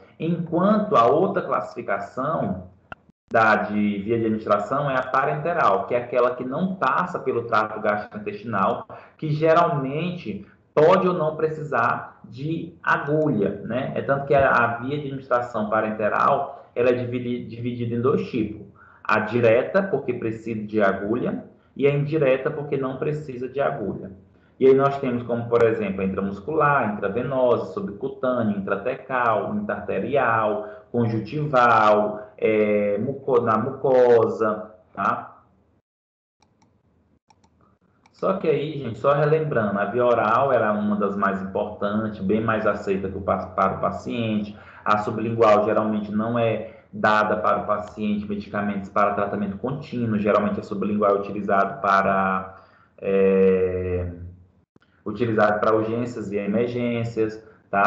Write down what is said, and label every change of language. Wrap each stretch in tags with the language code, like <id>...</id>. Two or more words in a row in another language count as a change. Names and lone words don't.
<pt>Enquanto a outra classificação de via de administração é a parenteral, que é aquela que não passa pelo trato gastrointestinal, que geralmente pode ou não precisar de agulha, né? É tanto que a via de administração parenteral ela é dividida em dois tipos: a direta, porque precisa de agulha, e a indireta, porque não precisa de agulha. E aí nós temos como, por exemplo, a intramuscular, intravenosa, subcutânea, intratecal, intraarterial, conjuntival, na mucosa, tá? Só que aí, gente, só relembrando, a via oral era uma das mais importantes, bem mais aceita para o paciente. A sublingual geralmente não é dada para o paciente medicamentos para tratamento contínuo, geralmente a sublingual é é, utilizado para urgências e emergências, tá?</pt>